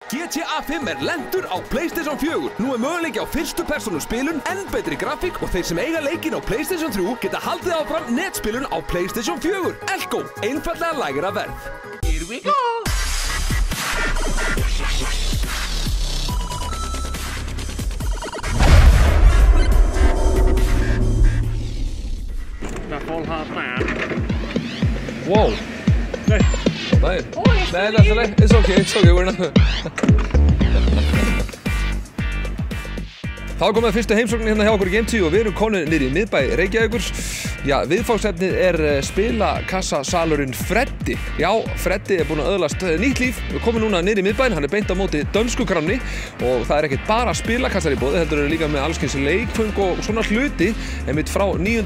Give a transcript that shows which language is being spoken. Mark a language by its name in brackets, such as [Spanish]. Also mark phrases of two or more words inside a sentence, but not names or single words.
[Icelandic] GTA 5 lendur á PlayStation 4. Nú möguleiki á fyrstu persónu spilun, enn betri grafík og þeir sem eiga leikinn á PlayStation 3 geta haldið áfram netspilun á PlayStation 4. Elko, einfallega lægra verð. [English] Here we go! Wow. [Icelandic] Nei. [English] Nei, that's right. It's okay, we're not. [Icelandic] Þá komum við fyrstu heimsóknin hérna hjá okkur í Game 10 og við erum konur niður í miðbæ Reykjavíkur. Já, viðfangsefnið spilakassasalurinn Freddi. Já, Freddi búinn að öðlast nýtt líf. Við komum núna niður í miðbæn, hann beint á móti dönsku kránni og það ekkert bara spilakassar í boði, heldur líka með alls kyns leikföng og svona hluti einmitt frá 9.